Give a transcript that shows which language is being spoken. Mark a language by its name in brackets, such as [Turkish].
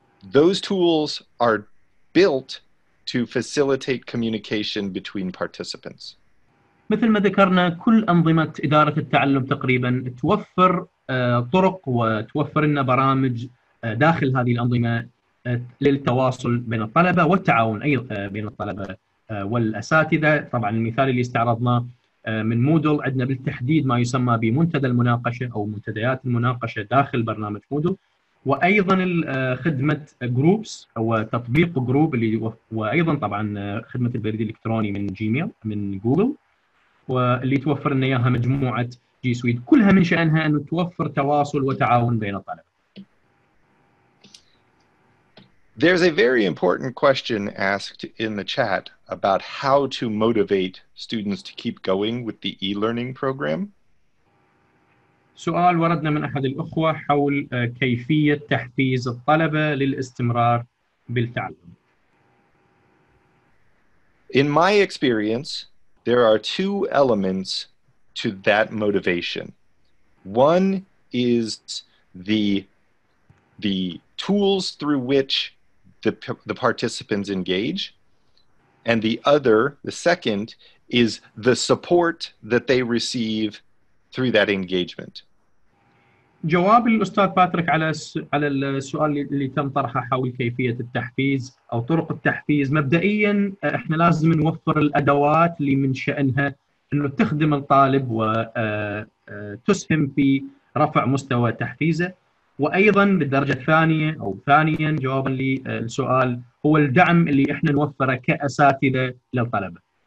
[English] Those tools are built to facilitate communication between participants. [Arabic] مثل ما ذكرنا كل أنظمة إدارة التعلم تقريبا توفر طرق وتوفر لنا برامج داخل هذه الأنظمة للتواصل بين الطلبة والتعاون أيضا بين الطلبة والأساتذة. طبعا المثال اللي استعرضناه من مودل عندنا بالتحديد ما يسمى بمنتدى المناقشة أو منتديات المناقشة داخل برنامج مودل، وأيضا خدمة جروبس أو تطبيق جروب اللي وأيضا طبعا خدمة البريد الإلكتروني من جيميل من جوجل، واللي توفر لنا إياها مجموعة جي سويت، كلها من شأنها أن توفر تواصل وتعاون بين الطلبة. [English] There's a very important question asked in the chat about how to motivate students to keep going with the e-learning program. [Arabic] سؤال وردنا من أحد الأخوة حول كيفية تحفيز الطلبة للاستمرار بالتعلم. [English] In my experience, there are two elements to that motivation. One is the tools through which the participants engage, and the second, is the support that they receive through that engagement. [Arabic] جواب الأستاذ باتريك على السؤال اللي تم طرحه حول كيفية التحفيز أو طرق التحفيز، مبدئيا احنا لازم نوفر الأدوات اللي من شأنها أنه تخدم الطالب وتسهم في رفع مستوى تحفيزه، وأيضا بالدرجة الثانية أو ثانيا جوابا للسؤال هو الدعم اللي احنا نوفره كأساتذة للطلبة.